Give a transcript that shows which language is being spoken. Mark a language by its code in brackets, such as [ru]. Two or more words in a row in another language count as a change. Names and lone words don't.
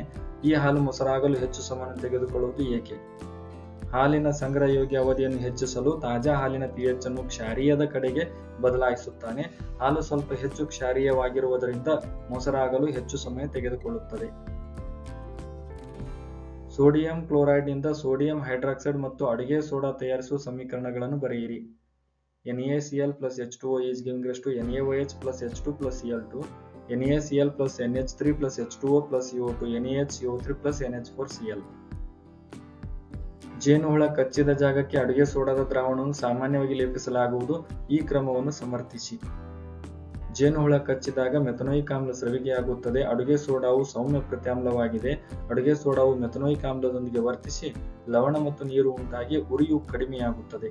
[kn] ಈ ಹಾಲು ಮೊಸರಾಗಲು ಹೆಚ್ಚು ಸಮಯ ತೆಗೆದುಕೊಳ್ಳುವುದು ಏಕೆ? ಹಾಲಿನ ಸಂಗ್ರಹಯೋಗ್ಯ ಅವಧಿಯನ್ನು ಹೆಚ್ಚಿಸಲು ತಾಜಾ ಹಾಲಿನ pH ಅನ್ನು ಕ್ಷಾರೀಯದ ಕಡೆಗೆ ಬದಲಾಯಿಸುತ್ತಾನೆ. ಹಾಲು ಸ್ವಲ್ಪ ಹೆಚ್ಚು ಕ್ಷಾರೀಯವಾಗಿರುವುದರಿಂದ ಮೊಸರಾಗಲು ಹೆಚ್ಚು ಸಮಯ ತೆಗೆದುಕೊಳ್ಳುತ್ತದೆ. ಸೋಡಿಯಂ ಕ್ಲೋರೈಡ್ನಿಂದ ಸೋಡಿಯಂ ಹೈಡ್ರಾಕ್ಸೈಡ್ ಮತ್ತು ಅಡುಗೆ ಸೋಡಾ ತಯಾರಿಸುವ ಸಮೀಕರಣಗಳನ್ನು ಬರೆಯಿರಿ. [en] NaCl plus H2O is giving rise to NaOH plus H2 plus Cl2, NaCl plus NH3 plus H2O plus CO2, NaHCO3 plus NH4Cl. [kn] ಜೇನುಹುಳ ಕಚ್ಚಿದ ಜಾಗಕ್ಕೆ ಅಡುಗೆ ಸೋಡಾದ ದ್ರಾವಣವನ್ನು ಸಾಮಾನ್ಯವಾಗಿ ಲೇಪಿಸಲಾಗುವುದು. ಈ ಕ್ರಮವನ್ನು ಸಮರ್ಥಿಸಿ. ಜೇನುಹುಳ ಕಚ್ಚಿದಾಗ ಮೆಥನೋಯಿಕ್ ಆಮ್ಲ ಸ್ರವಿಕೆಯಾಗುತ್ತದೆ. ಅಡುಗೆ ಸೋಡಾವು ಸೌಮ್ಯ ಪ್ರತ್ಯಾಮ್ಲವಾಗಿದೆ. ಅಡುಗೆ ಸೋಡಾವು ಮೆಥನೋಯಿಕ್ ಆಮ್ಲದೊಂದಿಗೆ ವರ್ತಿಸಿ ಲವಣ ಮತ್ತು ನೀರು ಉಂಟಾಗಿ ಉರಿಯು ಕಡಿಮೆಯಾಗುತ್ತದೆ.